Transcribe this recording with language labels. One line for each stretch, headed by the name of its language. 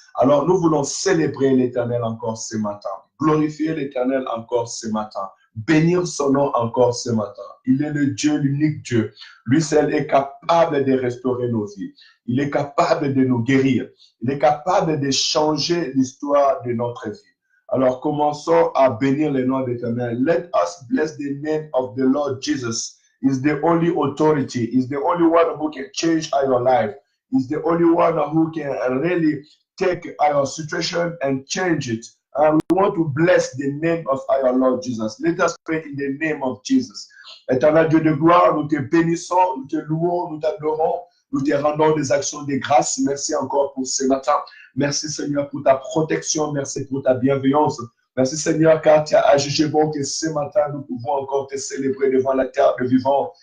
French: Alors nous voulons célébrer l'Éternel encore ce matin, glorifier l'Éternel encore ce matin, bénir son nom encore ce matin. Il est le Dieu, l'unique Dieu. Lui seul est capable de restaurer nos vies. Il est capable de nous guérir. Il est capable de changer l'histoire de notre vie. Alors commençons à bénir le nom de l'Éternel.
English: Let us bless the name of the Lord Jesus. He's the only authority. He's the only one who can change your life. He's the only one who can really take our situation and change it. And we want to bless the name of our Lord Jesus. Let us pray in the name of Jesus.
French: Éternel Dieu de gloire, nous te bénissons, nous te louons, nous t'adorons, nous te rendons des actions de grâce. Merci encore pour ce matin. Merci Seigneur pour ta protection, merci pour ta bienveillance. Merci Seigneur car tu as jugé bon que ce matin nous pouvons encore te célébrer devant la terre de vivants.